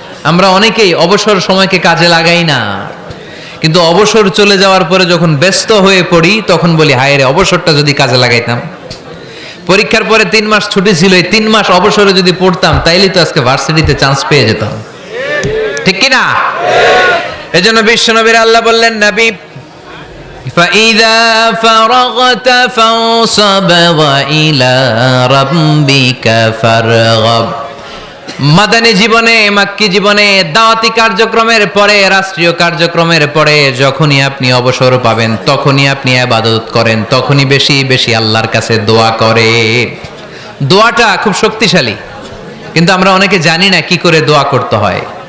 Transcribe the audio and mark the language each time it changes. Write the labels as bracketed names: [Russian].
[Bangla] আমরা অনেকেই অবসর সময়কে কাজে লাগাই না, কিন্তু অবসর চলে যাওয়ার পরে যখন ব্যস্ত হয়ে পড়ি তখন বলি হায় রে, অবসরটা যদি কাজে লাগাইতাম। পরীক্ষার পরে 3 মাস ছুটি ছিল, এই 3 মাস অবসরে যদি পড়তাম তাইলে তো আজকে ভার্সিটিতে চান্স পেয়ে যেতাম, ঠিক কি না? এজন্য বিশ্বনবীর আল্লাহ বললেন, নবী [Arabic] فَإِذَا فَرَغْتَ فَانصَبْ وَإِلَى رَبِّكَ فَارْغَب। [Bangla] মাদানী জীবনে, মাক্কি জীবনে, দাওয়াতি কার্যক্রমের পরে, রাষ্ট্রীয় কার্যক্রমের পরে যখনই আপনি অবসর পাবেন তখনই আপনি ইবাদত করেন, তখনই বেশি বেশি আল্লাহর কাছে দোয়া করেন। দোয়াটা খুব শক্তিশালী, কিন্তু আমরা অনেকে জানি না কি করে দোয়া করতে হয়।